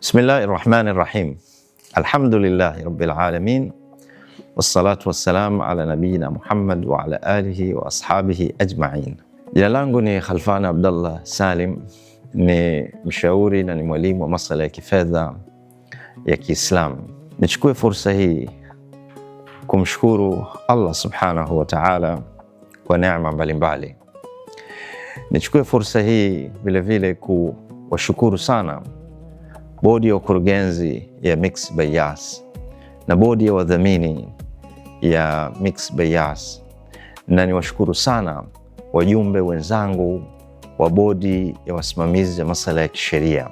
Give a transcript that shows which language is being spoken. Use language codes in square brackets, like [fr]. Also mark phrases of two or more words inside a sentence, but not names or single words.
[ar] بسم الله الرحمن الرحيم. الحمد لله رب العالمين. والصلاة والسلام على نبينا محمد وعلى آله وأصحابه أجمعين. [sw] Jina langu ni Khalfan Abdallah Salim, ni mshauri na ni mwalimu wa masuala ya kifedha ya Kiislamu. Nichukue fursa hii kumshukuru Allah [ar] سبحانه وتعالى [sw] kwa neema mbalimbali. Nichukue fursa hii vilevile kuwashukuru sana bodi ya ukurugenzi ya Mixx by Yas na bodi ya wadhamini ya Mixx by Yas, na niwashukuru sana wajumbe wenzangu wa bodi ya wasimamizi ya masuala ya kisheria.